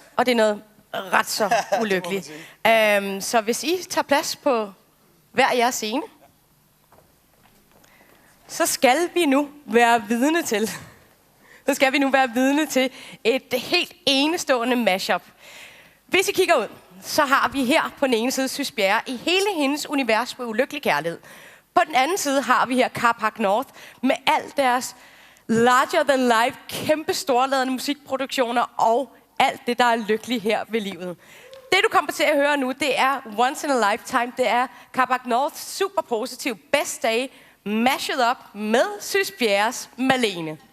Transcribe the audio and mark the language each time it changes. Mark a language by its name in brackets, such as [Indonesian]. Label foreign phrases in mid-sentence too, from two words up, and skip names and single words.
[Danish] Og det er noget ret så ulykkeligt. Så hvis I tager plads på hver jeres scene, så skal vi nu være vidne til et helt enestående mashup. Hvis I kigger ud, så har vi her på den ene side Sys Bjerre i hele hendes univers på ulykkelig kærlighed. På den anden side har vi her Carpark North med alt deres [English] larger than life, [Danish] kæmpe storladende musikproduktioner og alt det, der er lykkeligt her ved livet. Det, du kommer til at høre nu, det er Once in a Lifetime. Det er Carpark North's super positiv Best Day [English] mashed up [Danish] med Sys Bjerres Malene.